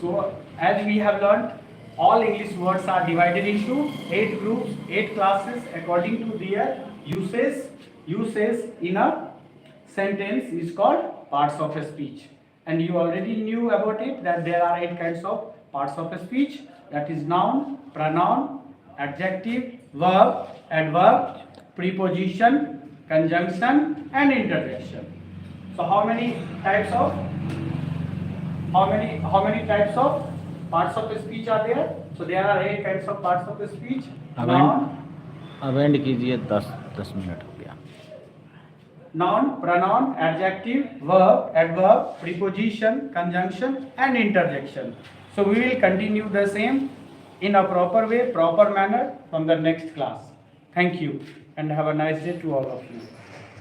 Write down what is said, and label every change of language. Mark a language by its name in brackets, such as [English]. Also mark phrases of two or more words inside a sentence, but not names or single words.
[English] So as we have learned, all English words are divided into 8 groups, 8 classes according to their uses in a sentence is called parts of a speech. And you already knew about it, that there are 8 kinds of parts of a speech, that is noun, pronoun, adjective, verb, adverb, preposition, conjunction and interjection. So how many types of parts of a speech are there? So there are 8 kinds of parts of a speech. [Hindi] अब एंड कीजिए 10 मिनट हो गया. [English] noun, pronoun, adjective, verb, adverb, preposition, conjunction and interjection. So we will continue the same in a proper way, proper manner from the next class. Thank you and have a nice day to all of you.